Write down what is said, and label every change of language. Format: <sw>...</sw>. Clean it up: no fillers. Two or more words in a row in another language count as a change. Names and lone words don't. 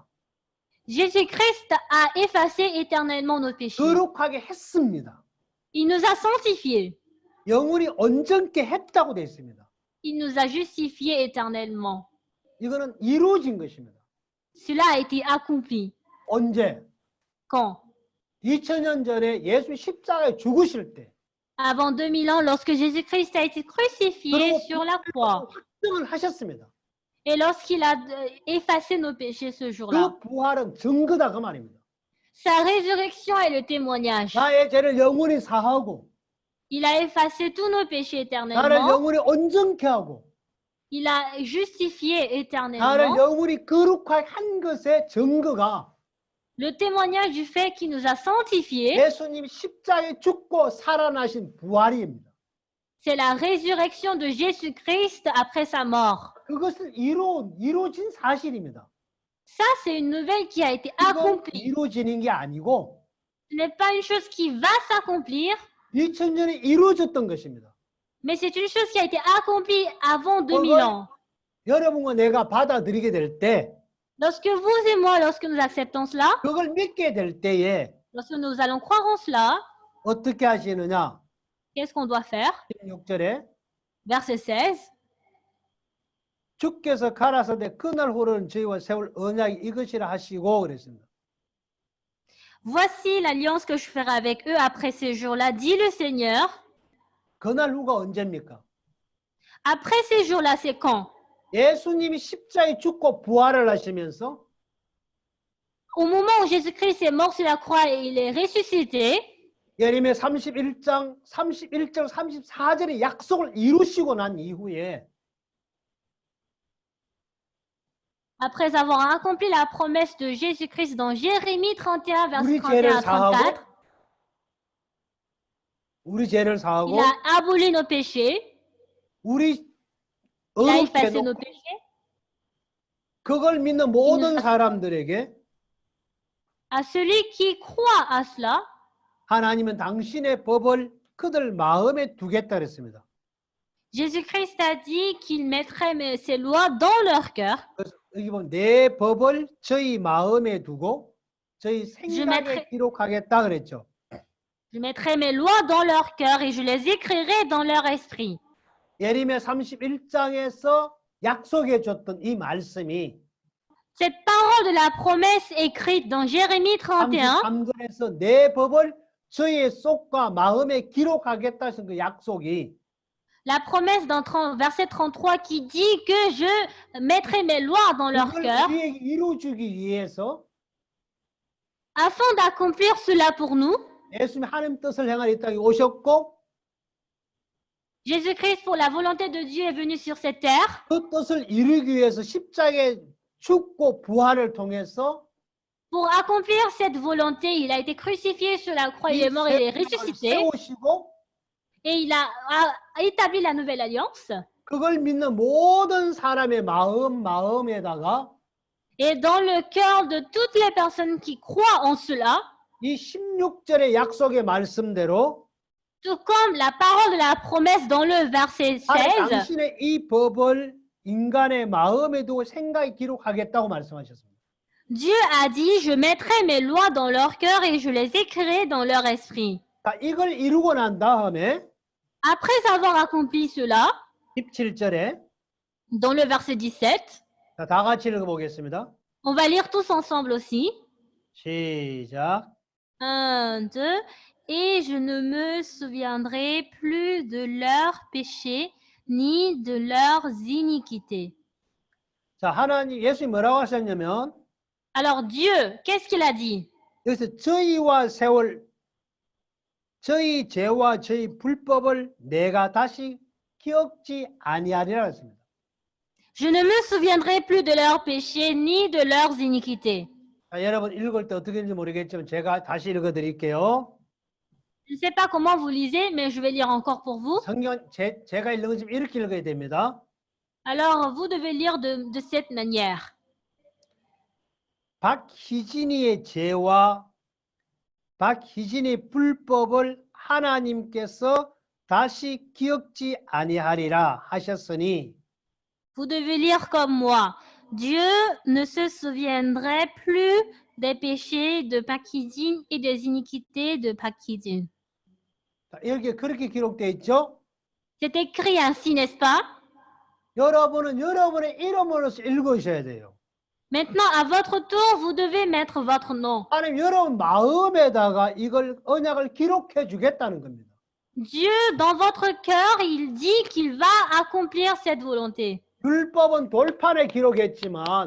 <fr>Jésus-Christ a effacé éternellement nos péchés.</fr> <ko>거룩하게 했습니다.</ko> <fr>Il nous a sanctifiés.</fr> <ko>영원히 온전케 했다고 되어 있습니다.</ko> <fr>Il nous a justifiés éternellement.</fr> <ko>이거는 이루어진 것입니다.</ko> <fr>Cela a été accompli.</fr> <ko>언제?</ko> <fr>Quand?</fr> <ko>2000년 전에 예수 십자가에 죽으실 때</ko> <fr>Avant 2000 ans, lorsque Jésus-Christ a été crucifié sur la croix.</fr> <ko>확정을 하셨습니다.</ko> <fr>Et lorsqu'il a effacé nos péchés ce jour-là.</fr> <ko>그 부활은 증거다 그 말입니다.</ko> <fr>Sa résurrection est le témoignage.</fr> <ko>나의 죄를 영원히 사하고</ko> <fr>Il a effacé tous nos péchés</fr> <ko>나를</ko> <fr>éternellement.</fr> <ko>영원히 온전케 하고</ko> <fr>Il a justifié</fr> <ko>나를</ko> <fr>éternellement.</fr> <ko>영원히 거룩하게 한 것의 증거가</ko> <fr>Le témoignage du fait qu'il nous a sanctifiés,</fr> <ko>예수님이 십자가에 죽고 살아나신 부활입니다.</ko> <fr>c'est la résurrection de Jésus-Christ après sa mort.</fr> <ko>그것은 이루어진 사실입니다.</ko> <fr>Ça, c'est une nouvelle qui a été</fr> <ko>이건</ko> <fr>accomplie.</fr> <ko>이루어지는 게 아니고</ko> <fr>Ce n'est pas une chose qui va s'accomplir,</fr> <ko>2000년에 이루어졌던 것입니다.</ko> <fr>mais c'est une chose qui a été accomplie avant 2000</fr> <ko>그걸</ko> <fr>ans.</fr> <ko>여러분과 내가 받아들이게 될 때,</ko> <fr>Lorsque vous et moi, lorsque nous acceptons cela,</fr> <ko>그걸 믿게 될 때에</ko> <fr>lorsque nous allons croire en cela,</fr> <ko>어떻게 하시느냐?</ko> <fr>qu'est-ce qu'on doit faire?</fr> <ko>16절에</ko> <fr>Verset 16.</fr> <ko>주께서 가라사대 그날 후로는 저희와 세울 언약이 이것이라 하시고 그랬습니다.</ko> <fr>Voici l'alliance que je ferai avec eux après ces jours-là, dit le Seigneur.</fr> <ko>그날 후가 언제입니까?</ko> <fr>Après ces jours-là, c'est quand?</fr> <ko>예수님이 십자가에 죽고 부활을 하시면서</ko> <fr>Au moment où Jésus-Christ est mort sur la croix et il est ressuscité,</fr> <ko>예레미야 31장 31절 34절의 약속을 이루시고 난 이후에</ko> <fr>après avoir accompli la promesse de Jésus-Christ dans Jérémie 31, verset</fr> <ko>우리</ko> <fr>31</fr> <ko>죄를</ko> <fr>à</fr> <ko>사하고</ko> <fr>34,</fr> <ko>우리 죄를 사하고</ko> <fr>il a aboli nos péchés,</fr> <ko>우리</ko> <fr>il a</fr> <ko>의롭게</ko> <fr>effacé nos</fr> <ko>놓고</ko> <fr>péchés.</fr> <ko>그걸 믿는 모든 사람들에게</ko> <fr>À celui qui croit à cela,</fr> <ko>하나님은 당신의 법을 그들 마음에 두겠다 그랬습니다.</ko> <fr>Jésus-Christ a dit qu'il mettrait ses lois dans leur cœur.</fr> <ko>여기 보면 내 법을 저희 마음에 두고 저희 생각에 기록하겠다 그랬죠.</ko> <fr>Je mettrai mes lois dans leur cœur et je les écrirai dans leur esprit.</fr> <ko>예레미야 31장에서 약속해 줬던 이 말씀이</ko> <fr>Cette parole de la promesse écrite dans Jérémie 31,</fr> <ko>33절에서 내 법을 저희의 속과 마음에 기록하겠다 하신 그 약속이</ko> <fr>la promesse dans verset 33 qui dit que je mettrai mes lois dans leur</fr> <ko>그걸</ko> <fr>cœur,</fr> <ko>우리에게 이루어주기 위해서</ko> <fr>afin d'accomplir cela pour nous,</fr> <ko>예수님이 하나님 뜻을 행하러 이 땅에 오셨고</ko> <fr>Jésus-Christ, pour la volonté de Dieu, est venu sur cette terre.</fr> <ko>그 뜻을 이루기 위해서 십자가에 죽고 부활을 통해서</ko> <fr>Pour accomplir cette volonté, il a été crucifié sur la croix, il est mort, il est ressuscité,</fr> <ko>세우시고</ko> <fr>et il a établi la nouvelle alliance.</fr> <ko>그걸 믿는 모든 사람의 마음에다가</ko> <fr>Et dans le cœur de toutes les personnes qui croient en cela,</fr> <ko>이 16절의 약속의 말씀대로</ko> <fr>tout comme la parole de la promesse dans le verset 16,</fr> <ko>당신의 이 법을 인간의 마음에 두고 생각에 기록하겠다고 말씀하셨습니다.</ko> <fr>Dieu a dit, je mettrai mes lois dans leur cœur et je les écrirai dans leur esprit.</fr> <ko>자, 이걸 이루고 난 다음에</ko> <fr>Après avoir accompli cela,</fr> <ko>17절에</ko> <fr>dans le verset 17,</fr> <ko>자, 다 같이 읽어보겠습니다.</ko> <fr>on va lire tous ensemble aussi.</fr> <ko>시작. 1, 2.</ko> <fr>Et je ne me souviendrai plus de leurs péchés ni de leurs iniquités.</fr> <ko>자, 하나님 예수님 뭐라고 하셨냐면</ko> <fr>Alors Dieu, qu'est-ce qu'il a dit?</fr> <ko>여기서 저희와 세월 저희 죄와 저희 불법을 내가 다시 기억지 아니하리라 했습니다.</ko> <fr>Je ne me souviendrai plus de leurs péchés ni de leurs iniquités.</fr> <ko>자, 여러분 읽을 때 어떻게 읽는지 모르겠지만 제가 다시 읽어드릴게요.</ko> <fr>Je ne sais pas comment vous lisez, mais je vais lire encore pour vous.</fr> <ko>성경 제가 읽는 건 지금 이렇게 읽어야 됩니다.</ko> <fr>Alors, vous devez lire de cette manière.</fr> <ko>박희진이의 죄와 박희진의 불법을 하나님께서 다시 기억지 아니하리라 하셨으니</ko> <fr>Vous devez lire comme moi. Dieu ne se souviendrait plus des péchés de Pakidine et des iniquités de Pakidine.</fr> <ko>자, 이렇게 그렇게 기록되어 있죠?</ko> <fr>C'est écrit ainsi, n'est-ce pas?</fr> <ko>여러분은 여러분의 이름으로서 읽으셔야 돼요.</ko> <fr>Maintenant, à votre tour, vous devez mettre votre nom.</fr> <ko>하나님 여러분 마음에다가 이걸 언약을 기록해 주겠다는 겁니다.</ko> <fr>Dieu, dans votre cœur, il dit qu'il va accomplir cette volonté.</fr> <ko>율법은 돌판에 기록했지만</ko>